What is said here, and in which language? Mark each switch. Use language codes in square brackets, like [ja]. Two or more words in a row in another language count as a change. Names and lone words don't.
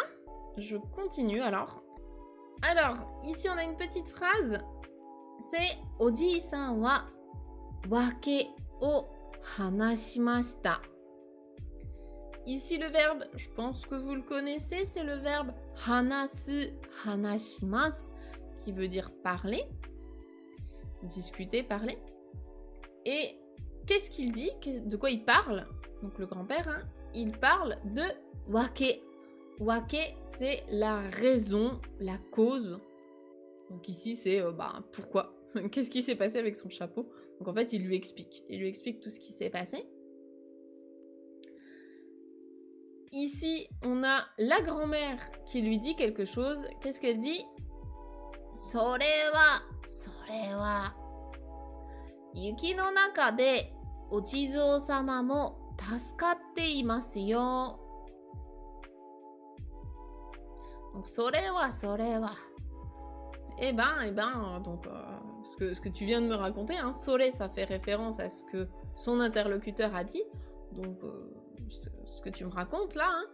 [fr] Je continue alors. Alors, ici on a une petite phrase. [ja] C'est おじさんはわけを話しました. [fr] Ici le verbe, je pense que vous le connaissez, c'est le verbe [ja] 話す、話します, [fr] qui veut dire parler, discuter, parler. Et qu'est-ce qu'il dit? De quoi il parle? Donc le grand-père, hein, il parle de wake. Wake, c'est la raison, la cause. Donc ici, c'est pourquoi? Qu'est-ce qui s'est passé avec son chapeau? Donc en fait, il lui explique. Il lui explique tout ce qui s'est passé. Ici, on a la grand-mère qui lui dit quelque chose. Qu'est-ce qu'elle dit? [ja] それは、雪の中でお地蔵様も助かっていますよ. Donc, それは. [fr] Eh ben, donc, ce que tu viens de me raconter, hein, sore, ça fait référence à ce que son interlocuteur a dit. Donc, ce que tu me racontes là, hein.